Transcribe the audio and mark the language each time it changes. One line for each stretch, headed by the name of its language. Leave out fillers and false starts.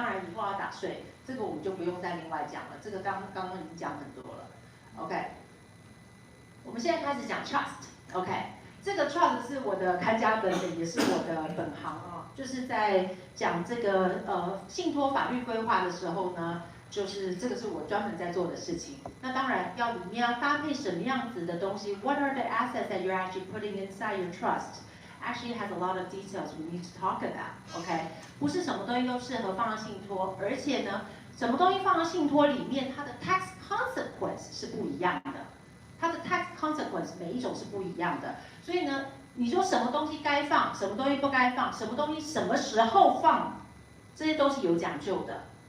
Chinese: 当然以后要打税，这个我们就不用再另外讲了，这个刚刚已经讲很多了。 OK， 我们现在开始讲 trust。OK。这个 trust 是我的看家本领，也是我的本行啊，就是在讲这个信托法律规划的时候呢，就是这个是我专门在做的事情。那当然要里面要搭配什么样子的东西 ？
English: What are the assets that you're actually putting inside your trust? Actually has a lot of details we need to talk about.
Chinese: OK， 不是什么东西都适合放到信托，而且呢，什么东西放到信托里面，它的 tax consequence 是不一样的。它的 tax consequence 每一种是不一样的，所以呢，你说什么东西该放，什么东西不该放，什么东西什么时候放，这些都是有讲究的。